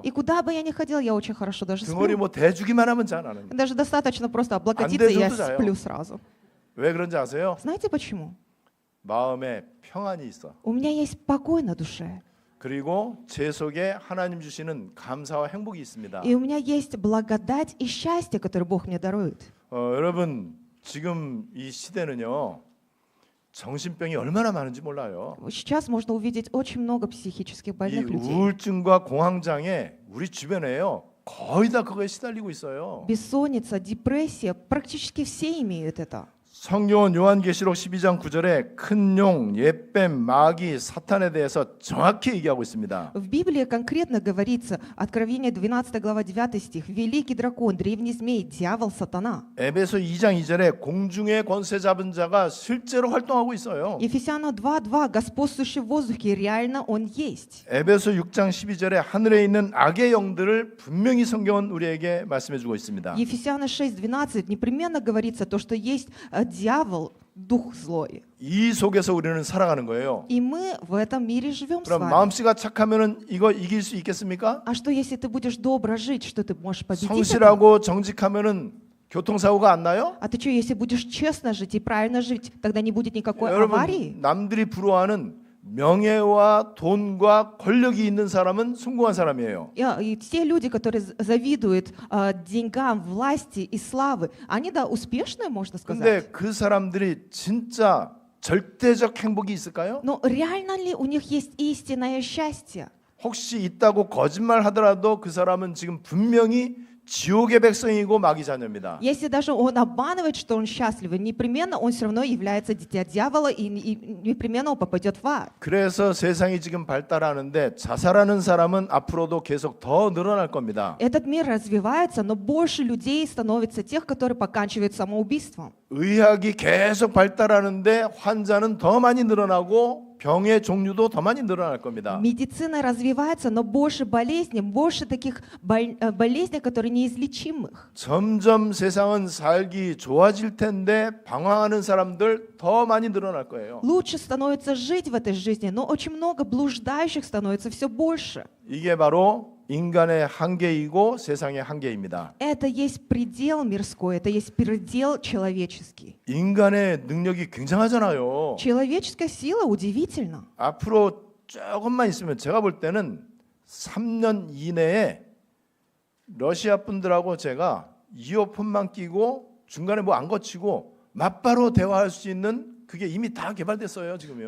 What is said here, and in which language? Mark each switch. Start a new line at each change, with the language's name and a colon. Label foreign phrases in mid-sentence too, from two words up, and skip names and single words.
Russian: И куда бы я ни ходила, я очень хорошо даже
Korean: 등허리
Russian: сплю.
Korean: 뭐 대주기만 하면 자 나는.
Russian: Даже достаточно просто облокотиться, и я
Korean: 대줘도 자요.
Russian: сплю сразу.
Korean: 왜 그런지 아세요?
Russian: Знаете почему?
Korean: 마음에 평안이 있어.
Russian: У меня есть покой на душе.
Korean: 그리고 제 속에 하나님 주시는 감사와 행복이 있습니다.
Russian: И у меня есть благодать и счастье, которое Бог мне дарует.
Korean: 여러분 지금 이 시대는요 정신병이 얼마나 많은지 몰라요.
Russian: Сейчас можно увидеть очень много психических
Korean: 이
Russian: больных людей.
Korean: 우울증과 공황장애 우리 주변에요 거의 다 그거에 시달리고 있어요.
Russian: Бессонница, депрессия, практически все имеют это.
Korean: 성경은 요한계시록 12장 9절에 큰 용, 옛뱀, 마귀, 사탄에 대해서 정확히 얘기하고 있습니다.
Russian: В Библии конкретно говорится, Откровение 12 глава 9 стих, великий дракон, древний змей, дьявол, сатана.
Korean: 에베소 2장 2절에 공중의 권세 잡은 자가 실제로 활동하고 있어요.
Russian: Ефесянам 2:2, господствующий в воздухе, реально он есть.
Korean: 에베소 6장 12절에 하늘에 있는 악의 영들을 분명히 성경은 우리에게 말씀해 주고 있습니다.
Russian: Ефесянам 6:12 непременно говорится то, что есть дьявол, дух злой.
Korean: 이 속에서 우리는 살아가는 거예요.
Russian: И мы в этом мире живем с
Korean: 그럼
Russian: вами.
Korean: 마음씨가 착하면은 이거 이길 수 있겠습니까?
Russian: А что, если ты будешь добро жить, что ты можешь победить это?
Korean: 성실하고 정직하면은 교통사고가 안 나요?
Russian: А ты что, если будешь честно жить и правильно жить, тогда не будет никакой аварии?
Korean: 여러분 남들이 부러워하는 명예와 돈과 권력이 있는 사람은 성공한 사람이에요.
Russian: И те люди, которые завидуют деньгам, власти и славы, они, да, успешные, можно сказать.
Korean: 근데 그 사람들이 진짜 절대적 행복이 있을까요?
Russian: Но реально ли у них есть истинное счастье?
Korean: 혹시 있다고 거짓말 하더라도 그 사람은 지금 분명히 지옥의 백성이고 마귀 자녀입니다.
Russian: Если даже он обманывает, что он счастлив, непременно он все равно является дитя дьявола, и непременно он попадет в ад.
Korean: 그래서 세상이 지금 발달하는데 자살하는 사람은 앞으로도 계속 더 늘어날 겁니다.
Russian: Этот мир развивается, но больше людей становится тех, которые поканчивают самоубийством.
Korean: 의학이 계속 발달하는데 환자는 더 많이 늘어나고 병의 종류도 더 많이 늘어날 겁니다.
Russian: Медицина развивается, но больше болезней, больше таких болезней, которые неизлечимых.
Korean: 점점 세상은 살기 좋아질 텐데 방황하는 사람들 더 많이 늘어날 거예요.
Russian: Лучше становится жить в этой жизни, но очень много блуждающих становится все больше.
Korean: 이게 바로 인간의 한계이고 세상의 한계입니다.
Russian: Это есть предел мирской, это есть предел человеческий.
Korean: 인간의 능력이 굉장하잖아요.
Russian: Человеческая сила удивительна.
Korean: 앞으로 조금만 있으면 제가 볼 때는 3년 이내에 러시아 분들하고 제가 이어폰만 끼고 중간에 뭐 안 거치고 맞바로 대화할 수 있는 그게 이미 다 개발됐어요 지금요.